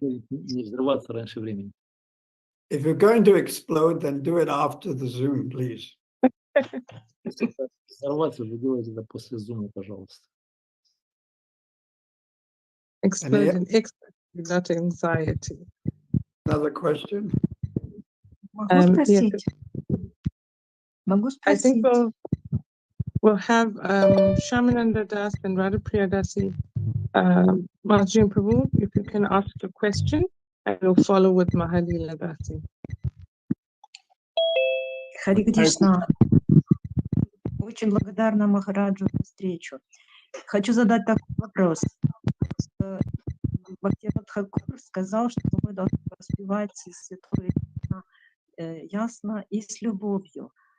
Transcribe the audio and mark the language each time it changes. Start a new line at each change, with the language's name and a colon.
Russian: Не взрываться раньше времени.
English: If you're going to explode, then do it after the Zoom, please.
Russian: Взорваться вы делаете это после зума, пожалуйста.
English: Exploding, not anxiety. Another question? Yes, I think we'll have Shamananda Das and Radhapriya Dasi. Maharaj and Prabhu, if you can ask a question, and we'll follow with Mahalila Dasi.
Russian: Хари Кришна. Очень благодарна Махараджу за встречу. Хочу задать такой вопрос. Бхактивинод Тхакур сказал, что мы должны воспевать святое ясно и с любовью.